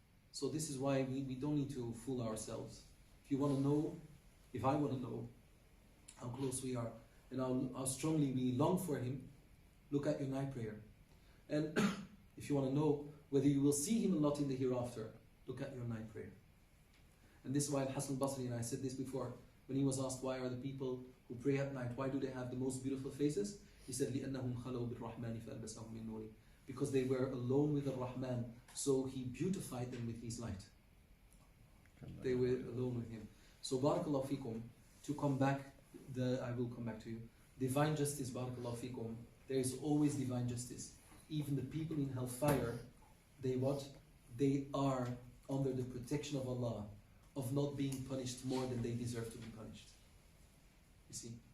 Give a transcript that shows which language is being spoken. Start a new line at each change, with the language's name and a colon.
English: So this is why we don't need to fool ourselves. If you want to know, if I want to know how close we are and how strongly we long for Him, look at your night prayer. And if you want to know whether you will see Him a lot in the hereafter, look at your night prayer. And this is why Al-Hasan al-Basri, and I said this before, when he was asked why are the people who pray at night, why do they have the most beautiful faces? He said,
Arabic: لِأَنَّهُمْ خَلَوْا بِالرَّحْمَنِ فَأَلْبَسَهُمْ مِنْ نُورِ.
English: Because they were alone with the Rahman, so He beautified them with His light. They were alone with Him. So barakallahu fikum, to come back, I will come back to you. Divine justice, barakallahu fikum, there is always divine justice. Even the people in Hellfire, they what? They are under the protection of Allah, of not being punished more than they deserve to be punished. You see?